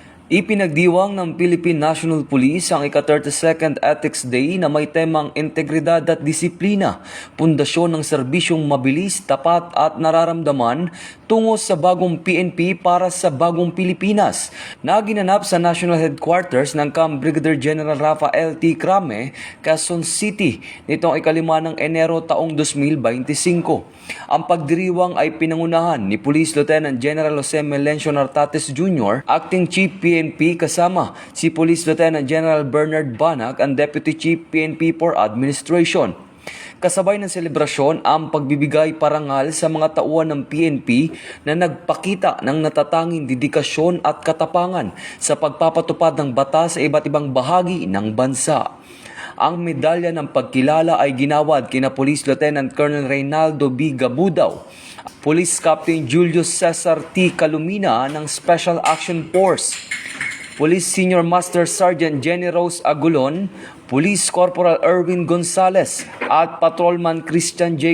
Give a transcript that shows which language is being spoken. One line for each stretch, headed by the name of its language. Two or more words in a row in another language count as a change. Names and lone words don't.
Filipino: Ipinagdiwang ng Philippine National Police ang ika-32nd Ethics Day na may temang integridad at disiplina, pundasyon ng serbisyong mabilis, tapat at nararamdaman tungo sa bagong PNP para sa bagong Pilipinas na ginanap sa National Headquarters ng CAM Brigadier General Rafael T. Crame, Quezon City nitong ika-5 ng Enero taong 2025. Ang pagdiriwang ay pinangunahan ni Police Lieutenant General Jose Melencio Nartates Jr., Acting Chief PNP kasama si Police Lieutenant General Bernard Banag ang Deputy Chief PNP for Administration. Kasabay ng selebrasyon ang pagbibigay parangal sa mga tauhan ng PNP na nagpakita ng natatanging dedikasyon at katapangan sa pagpapatupad ng batas sa iba't ibang bahagi ng bansa. Ang medalya ng pagkilala ay ginawad kina Police Lieutenant Colonel Reynaldo B. Gabudaw, Police Captain Julius Cesar T. Calumina ng Special Action Force, Police Senior Master Sergeant Jenny Rose Agulon, Police Corporal Erwin Gonzales at Patrolman Christian J.